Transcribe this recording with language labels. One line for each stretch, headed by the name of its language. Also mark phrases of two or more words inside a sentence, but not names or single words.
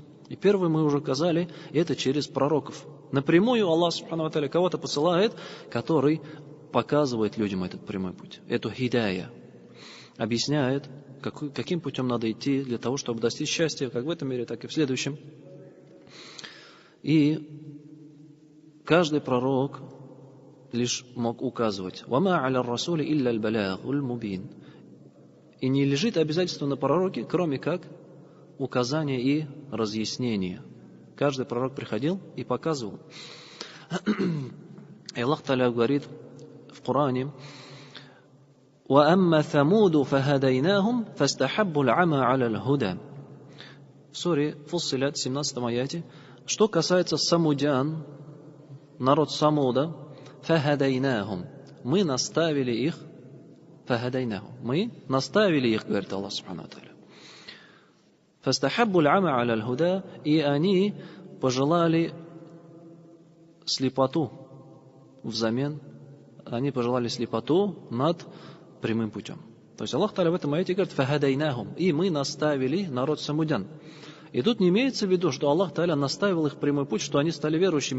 Russian: И первый мы уже сказали, это через пророков. Напрямую
Arabic: الله سبحانه وتعالى
Russian: кого-то посылает, который показывает людям этот прямой путь, эту хидая, объясняет, каким путем надо идти для того, чтобы достичь счастья, как в этом мире, так и в следующем. И каждый пророк лишь мог указывать.
Arabic: وَمَا عَلَى الرَّسُولِ إِلَّا الْبَلَاغُ الْمُبِينُ.
Russian: И не лежит обязательство на пророке, кроме как указания и разъяснения. Каждый пророк приходил и показывал. И Аллах Тааля говорит: в Коране:
Arabic: وَأَمَّا ثَمُودُ فَهَدَيْنَاهُمْ فَاسْتَحَبُّوا الْعَمَى عَلَى الْهُدَى.
Russian: В суре Фуссилят, 17 аяте, что касается самудян, народ Самуда, فَهَدَيْنَاهُمْ, мы наставили их, فَهَدَيْنَاهُمْ, мы наставили их, говорит
Arabic: الله سبحانه وتعالى. فَاسْتَحَبُّوا الْعَمَى عَلَى الْهُدَى,
Russian: и они пожелали слепоту взамен, они пожелали слепоту над прямым путем. То есть
Arabic: الله تعالى
Russian: в этом аяте говорит: «Фахадайнахум», и мы наставили народ самудян. И тут не имеется в виду, что
Arabic: الله تعالى
Russian: наставил их прямой путь, что они стали верующими.